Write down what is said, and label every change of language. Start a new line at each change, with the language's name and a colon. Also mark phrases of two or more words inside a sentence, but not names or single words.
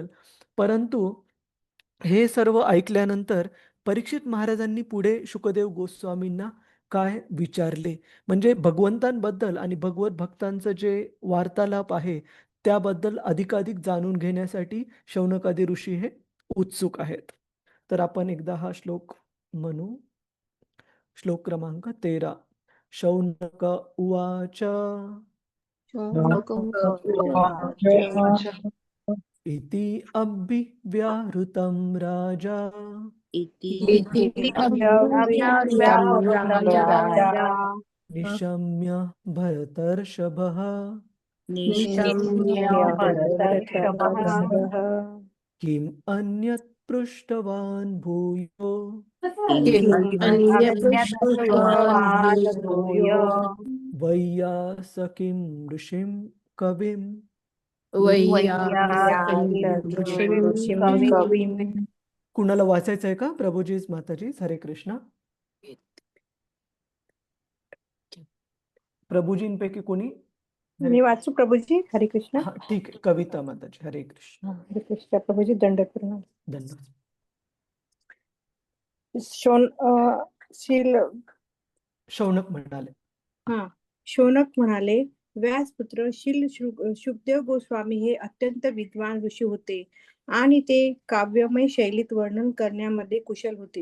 Marathi: परंतु हे सर्व ऐकल्यानंतर परीक्षित महाराजांनी पुढे शुकदेव गोस्वामींना काय विचारले, म्हणजे भगवंतांबद्दल आणि भगवत भक्तांचं जे वार्तालाप आहे, त्याबद्दल अधिकाधिक जाणून घेण्यासाठी शौनकादी ऋषी हे उत्सुक आहेत. तर आपण एकदा हा श्लोक म्हणू. श्लोक क्रमांक 13.
Sanskrit: शौनक उवाच शौनक उवाच इति अभिव्याहृतं राजा इति अव्याहृतं राजा निशम्य भरतर्षभः निशम्य भरतर्षभः किम् अन्यत् पृष्टवान् भूयो अन्यपृष्ठवान् भूयो वैयासकीं ऋषिं कविम् कविम्.
Marathi: कुणाला वाचायचं आहे का? प्रभुजीच, माताजी, हरे कृष्ण. प्रभुजींपैकी कोणी? मी वाचू प्रभूजी. हरे कृष्ण. हा, ठीक आहे. कविता माताजी, हरे कृष्ण. हरे कृष्ण प्रभूजी. दंड प्रणाम. धन्यवाद. शौनक म्हणाले. शौनक म्हणाले, व्यासपुत्र शुकदेव गोस्वामी हे अत्यंत विद्वान ऋषी होते आणि ते काव्यमय शैलीत वर्णन करण्यामध्ये कुशल होते.